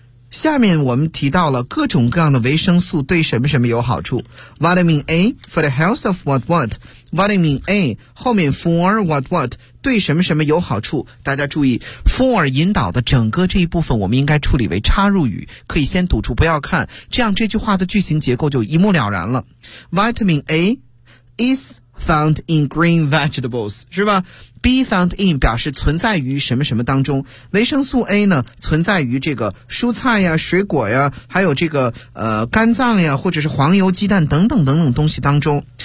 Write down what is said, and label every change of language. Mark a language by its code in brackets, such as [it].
[zh] 下面我们提到了各种各样的维生素对什么什么有好处。 [en] Vitamin A for the health of what what. [zh] Vitamin A 后面 for what what 对什么什么有好处。大家注意 for 引导的整个这一部分我们应该处理为插入语，可以先堵住不要看，这样这句话的句型结构就一目了然了。 [en] Vitamin A is found in green vegetables [zh] 是吧，be found in 表示存在于什么什么当中，维生素 A 呢存在于这个蔬菜呀、水果呀，还有这个肝脏呀，或者是黄油、鸡蛋等等等等东西当中。